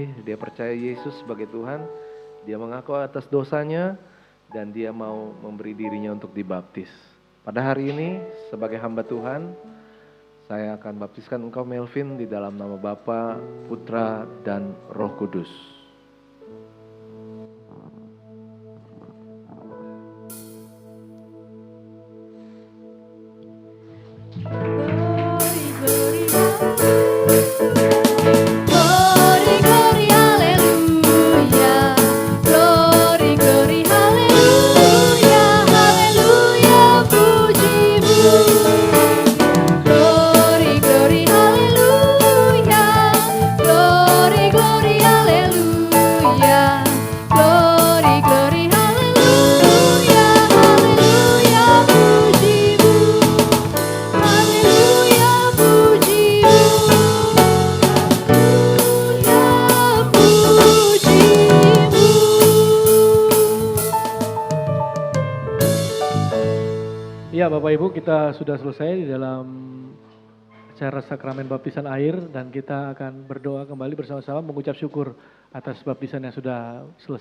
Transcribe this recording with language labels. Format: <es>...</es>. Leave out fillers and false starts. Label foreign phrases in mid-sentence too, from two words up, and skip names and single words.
<id>Dia percaya Yesus sebagai Tuhan, dia mengaku atas dosanya, dan dia mau memberi dirinya untuk dibaptis. Pada hari ini, sebagai hamba Tuhan, saya akan baptiskan engkau Melvin di dalam nama Bapa, Putra, dan Roh Kudus.</id> <en>Glory, glory, haleluya. Glory, glory,</en> <id>haleluya. Haleluya, puji-Mu.</id> <en>Glory, glory, haleluya. Glory, glory, haleluya. Glory, glory,</en> <id>haleluya. Haleluya, puji-Mu. Haleluya, puji-Mu. Haleluya, puji-Mu. Ya Bapak Ibu, kita sudah selesai di dalam acara sakramen baptisan air, dan kita akan berdoa kembali bersama-sama mengucap syukur atas baptisan yang sudah selesai.</id>